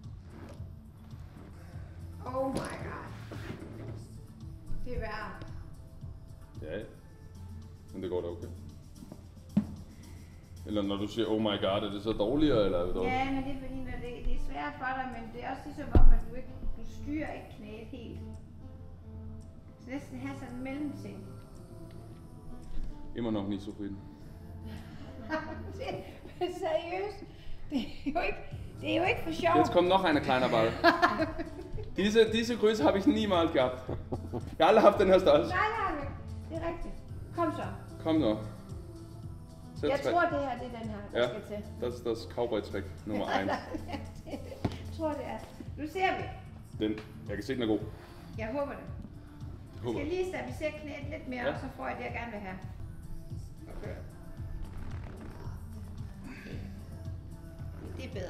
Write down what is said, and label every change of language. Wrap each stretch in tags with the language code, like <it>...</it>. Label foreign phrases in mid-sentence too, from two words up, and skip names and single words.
<en>Oh my god.</en> <da>Det er værre. Ja, men det går da okay. Eller når du siger,</da> <en>oh my god,</en> <da>er det så dårligere, eller er det dårligt? Ja, men det er fordi, når det er svært for dig, men det er også ligesom om, at du styrer ikke knæet helt. Så næsten have sådan en mellemting.</da> <de>Immer noch nicht zufrieden.</de> <da>Men seriøst, det er jo ikke for sjov.</da> <de>Jetzt kommt noch eine kleine Ball. Diese Größe habe ich niemals gehabt.</de> <da>Jeg har aldrig haft den her størrelse. Nej, det er rigtigt. Kom så. Kom nu. Jeg tror, det her det er den her, der skal til.</da> <de>Das ist das Cowboy-Trick Nummer 1.</de> <da>Jeg tror, det er. Nu ser vi. Jeg kan se, den er god. Jeg håber det. Jeg skal lige stabilisere knæet lidt mere, og så får jeg det, jeg gerne vil have. Okay. Det er bedre.</da>